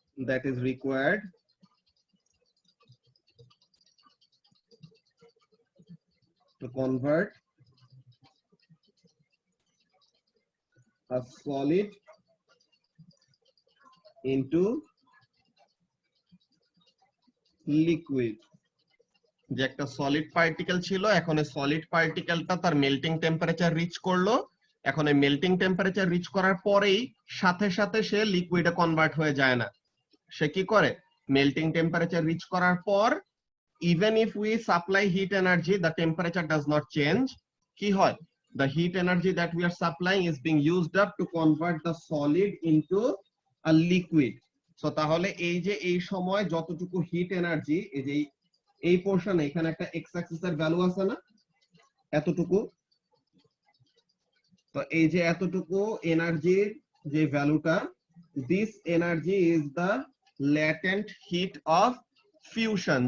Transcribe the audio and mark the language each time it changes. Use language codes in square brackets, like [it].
[en] that is required to convert a solid into liquid। [bn] যে একটা solid particle ছিল, এখন এই সলিড পার্টিকেলটা তার মেল্টিং টেম্পারেচার রিচ করলো, এখন এই মেল্টিং টেম্পারেচার রিচ করার পরেই সাথে সাথে সে লিকুইডে কনভার্ট হয়ে যায় না। সে কি করে? মেল্টিং টেম্পারেচার রিচ করার পর [en] even if we supply heat energy, the temperature does not change. [bn] কি হয়? [en] The heat energy that we are supplying is being used up to convert the solid into a liquid. [bn] So তাহলে এই যে এই সময় যতটুকু হিট এনার্জি, এই যে এই পোরশন, এখানে একটা এক্স অ্যাক্সিস এর ভ্যালু আছে না, এতটুকু। তো এই যে এতটুকু এনার্জির যে ভ্যালুটা, [en] This energy is the latent heat of fusion.